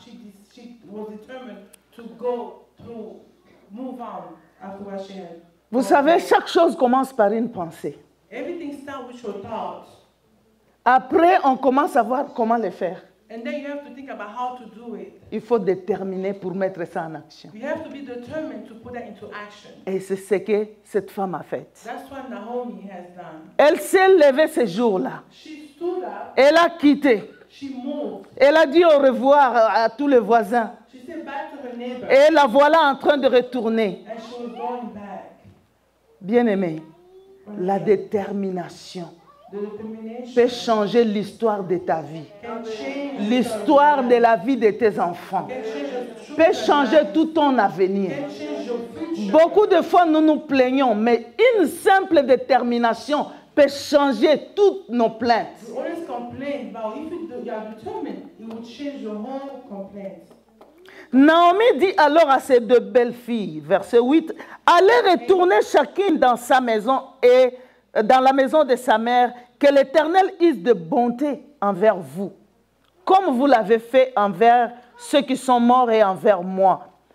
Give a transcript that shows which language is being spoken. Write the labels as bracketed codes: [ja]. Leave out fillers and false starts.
[en] She was determined to go to move on after what she had. [fr] Vous savez, chaque chose commence par une pensée. [en] Everything starts with your thoughts. [fr] Après, on commence à voir comment le faire. [en] And then you have to think about how to do it. [fr] Il faut déterminer pour mettre ça en action. [en] You have to be determined to put that into action. [fr] Et c'est ce que cette femme a fait. [en] That's what Naomi has done. [fr] Elle s'est levée ce jour-là. [en] She stood up. [fr] Elle a quitté. [en] She moved. [fr] Elle a dit au revoir à tous les voisins. [en] She said bye to her neighbor. [fr] Et la voilà en train de retourner. [en] And she was going back. [fr] Bien-aimé, la détermination [en] The determination [fr] peut changer l'histoire de ta vie, [en] can change [fr] l'histoire de la vie de tes enfants, peut changer tout ton avenir. [en] can change your future. [fr] Beaucoup de fois, nous nous plaignons, mais une simple détermination peut changer toutes nos plaintes. [en] You always complain, but if you are determined, it will change your whole complaint. [fr] Naomi dit alors à ses deux belles filles, verset 8, « Allez retourner chacune dans sa maison et dans la maison de sa mère, que l'Éternel use de bonté envers vous, comme vous l'avez fait envers ceux qui sont morts et envers moi.